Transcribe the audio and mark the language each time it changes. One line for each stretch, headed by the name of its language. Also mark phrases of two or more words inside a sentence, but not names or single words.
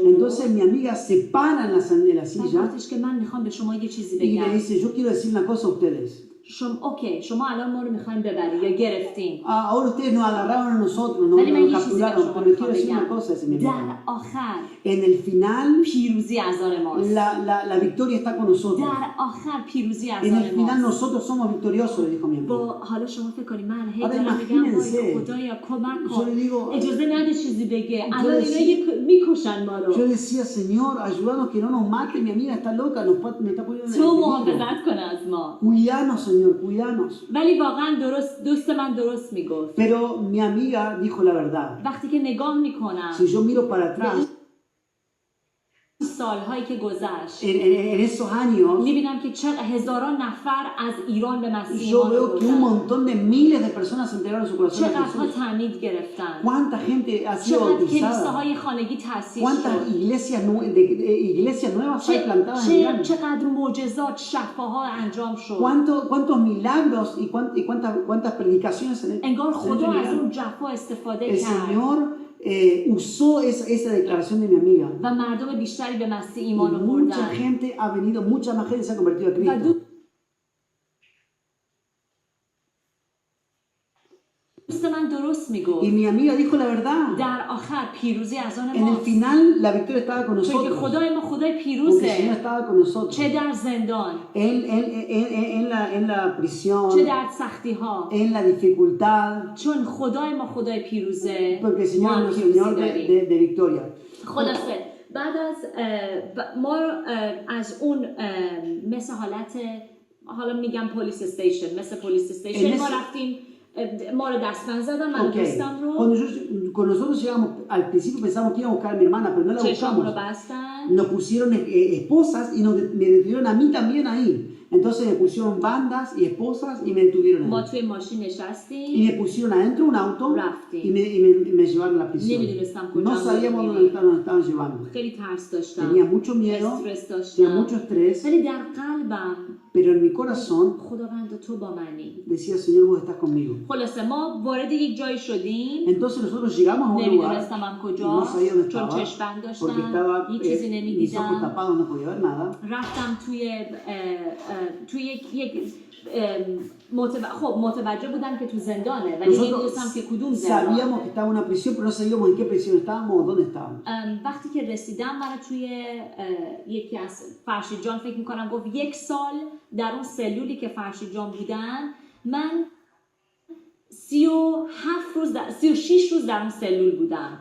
Spanish: Entonces mi amiga se para en la silla
Persian: گفتش که من میخوام به شما یه چیزی
Spanish: y
Persian: بگم.
Spanish: le dice, yo quiero decir una cosa a ustedes.
Persian: شما الان ما رو میخواین ببرید یا گرفتین.
Spanish: Ahora ustedes nos agarraron a nosotros, nos capturaron, pero le quiero decir una cosa, mi amiga.
Persian: در آخر
Spanish: En el final
Persian: پیروزی از آن ماست.
Spanish: la victoria está con nosotros.
Persian: در آخر پیروزی از
Spanish: En
Persian: آن
Spanish: el final
Persian: ماست.
Spanish: nosotros somos victoriosos, le dijo mi amiga.
Persian: حالا شما فکر کنید من هی آره دارم میگم
Spanish: imagínense.
Persian: وای خدایا کمک
Spanish: Yo
Persian: کن.
Spanish: le digo,
Persian: اجازه نده چیزی بگه.
Spanish: yo
Persian: الان
Spanish: decía-
Persian: اینا میکشن ما رو.
Spanish: yo decía, Señor, ayúdanos que no nos mate, mi amiga está loca, me está poniendo en
Persian: تو
Spanish: peligro.
Persian: محافظت کن از ما.
Spanish: Cuidanos, Señor, cuidanos.
Persian: ولی واقعا دوست من درست میگفت.
Spanish: Pero mi amiga dijo la verdad.
Persian: وقتی که نگاه میکنم
Spanish: Si yo miro para atrás,
Persian: سالهایی که گذشت
Spanish: en esos años,
Persian: میبینم که هزاران نفر از ایران به مسیح
Spanish: yo
Persian: ایمان
Spanish: veo que un
Persian: آوردن.
Spanish: montón de miles de personas entregaron su corazón a
Persian: چقدرها
Spanish: Jesús.
Persian: تعمید گرفتن.
Spanish: ¿Cuánta gente ha sido
Persian: چقدر
Spanish: bautizada?
Persian: کلیساهای خانگی تأسیس
Spanish: ¿Cuántas
Persian: شد.
Spanish: iglesias nuevas hay plantadas en Irán?
Persian: چقدر معجزات شفاها انجام شد.
Spanish: ¿Cuántos milagros y cuántas predicaciones en
Persian: انگار خدا از
Spanish: Irán?
Persian: اون جفا استفاده
Spanish: El
Persian: کرد
Spanish: Señor usó esa declaración de mi amiga.
Persian: و مردم بیشتری به مسیح
Spanish: Y
Persian: ایمان
Spanish: mucha
Persian: آوردن.
Spanish: gente ha venido, mucha más gente se ha convertido a
Persian: و
Spanish: Cristo.
Persian: دوست من درست
Spanish: Y
Persian: میگفت.
Spanish: mi amiga dijo la verdad.
Persian: در آخر پیروزی از آن
Spanish: En el
Persian: ماست.
Spanish: final la victoria estaba con
Persian: چون که
Spanish: nosotros.
Persian: خدای ما خدای
Spanish: Porque el Señor
Persian: پیروزه.
Spanish: estaba con nosotros.
Persian: چه در زندان،
Spanish: En la prisión,
Persian: چه در سختی ها.
Spanish: en la dificultad.
Persian: چون خدای ما خدای پیروزه.
Spanish: Porque el Señor
Persian: ما
Spanish: es el
Persian: پیروزی
Spanish: Señor
Persian: داریم.
Spanish: de victoria.
Persian: خلاصه بعد از ما از اون مثل حالا میگم
English: police station,
Persian: مثل
English: police station
Persian: ما رفتیم، ما رو دستبند زدن من و دوستم رو.
Spanish: Cuando nosotros llegamos, al principio pensamos que íbamos a buscar a mi hermana, pero no la
Persian: چشام رو
Spanish: buscamos.
Persian: بستن.
Spanish: Nos pusieron esposas y me detuvieron a mí también ahí. Entonces me pusieron bandas y esposas y me detuvieron
Persian: ما
Spanish: ahí.
Persian: توی ماشین
Spanish: Y
Persian: نشستیم.
Spanish: me pusieron adentro un auto
Persian: رفتیم.
Spanish: y me llevaron a la prisión.
Persian: نمیدونستم کجا
Spanish: No sabíamos dónde nos estaban llevando.
Persian: خیلی ترس داشتم.
Spanish: Tenía mucho miedo,
Persian: استرس
Spanish: tenía
Persian: داشتم.
Spanish: mucho estrés,
Persian: ولی در قلبم
Spanish: pero en mi corazón
Persian: خداوند تو با منی.
Spanish: decía, Señor, vos estás conmigo.
Persian: خلاصه ما وارد یک جایی شدیم.
Spanish: Entonces nosotros llegamos a un lugar,
Persian: نمیدونستم هم
Spanish: no
Persian: کجا
Spanish: sabía dónde
Persian: چون
Spanish: estaba,
Persian: چشم‌بند
Spanish: porque
Persian: داشتم.
Spanish: estaba,
Persian: هیچ چیزی
Spanish: mis ojos
Persian: نمیدیدم.
Spanish: tapados, no podía ver nada.
Persian: رفتم توی یک متوجه بودم که تو زندانه ولی نمیدونستم که کدوم زندان.
Spanish: Sabíamos que estaba en una prisión, pero no sabíamos en qué prisión estábamos o dónde estábamos.
Persian: وقتی که رسیدم من توی یکی از فرشید جان فکر میکنم گفت 1 سال در اون سلولی که فرشید جان بودن من 36 روز در اون سلول بودم.